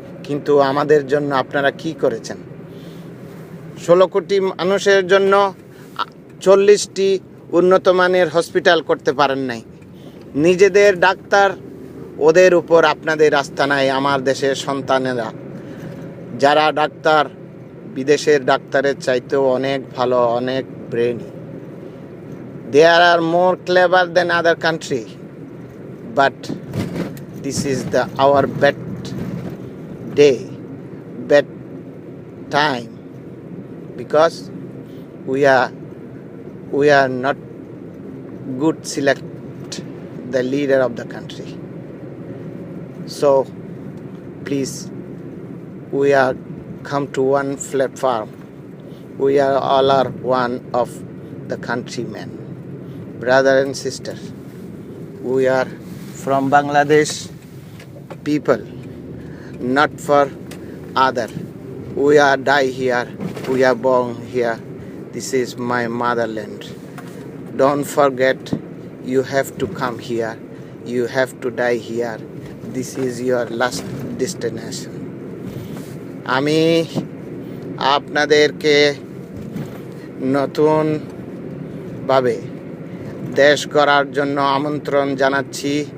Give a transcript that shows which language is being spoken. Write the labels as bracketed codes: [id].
[bn] কিন্তু আমাদের জন্য আপনারা কি করেছেন? 16 কোটি মানুষের জন্য 40টি উন্নত মানের হসপিটাল করতে পারেন নাই। নিজেদের ডাক্তার, ওদের উপর আপনাদের আস্থা নাই। আমার দেশের সন্তানেরা যারা ডাক্তার, বিদেশের ডাক্তারের চাইতেও অনেক ভালো, অনেক brainy. [en] There are more clever than other country, but this is our bad day, bad time, because we are not good select the leader of the country. So please, we are come to one platform. We are all one of the countrymen, brother and sister. We are from Bangladesh people, not for other. We are die here, we are born here. This is my motherland. Don't forget, you have to come here, you have to die here. This is your last destination. [bn] আমি আপনাদেরকে নতুন ভাবে দেশ গড়ার জন্য আমন্ত্রণ জানাচ্ছি।